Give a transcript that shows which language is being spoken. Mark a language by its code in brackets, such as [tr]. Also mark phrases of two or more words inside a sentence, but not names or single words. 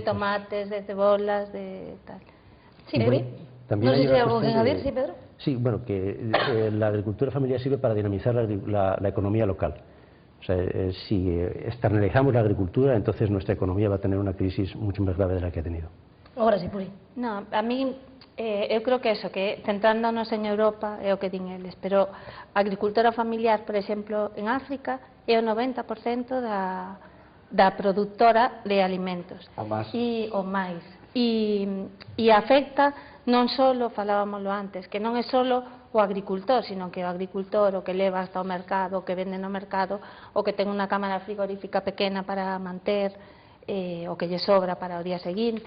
[gl] tomates, de cebolas, de tal. [es] Sí, Bueno, también no sé hay si una hay algo que cuestión añadir, sí, Pedro. Sí, bueno, que la agricultura familiar sirve para dinamizar la economía local. O sea, si externalizamos la agricultura, entonces nuestra economía va a tener una crisis mucho más grave de la que ha tenido. Ahora sí, Puri. No, a mí, [gl] eu creo que eso, que centrándonos en Europa é o que din eles, pero a agricultura familiar, por exemplo, en África é o 90% da produtora de alimentos. O máis. O máis. E afecta non só, falábamoslo antes, que non é só o agricultor, sino que o agricultor, o que leva hasta o mercado, o que vende no mercado, o que ten unha cámara frigorífica pequena para manter, o que lle sobra para o día seguinte.